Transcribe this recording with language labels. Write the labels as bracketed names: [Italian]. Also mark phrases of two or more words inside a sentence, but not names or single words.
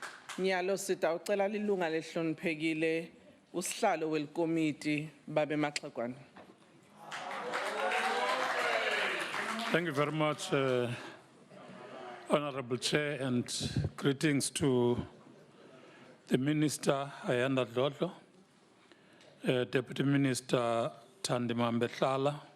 [Swati] Nyalo sitawucela lilunga lehloniphekile usihlalo welkomiti babe Maxekwane. [English] Thank you very much, Honorable Chair, and greetings to the Minister, Ayanda Dlodlo, Deputy Minister Thandima Mbehlala,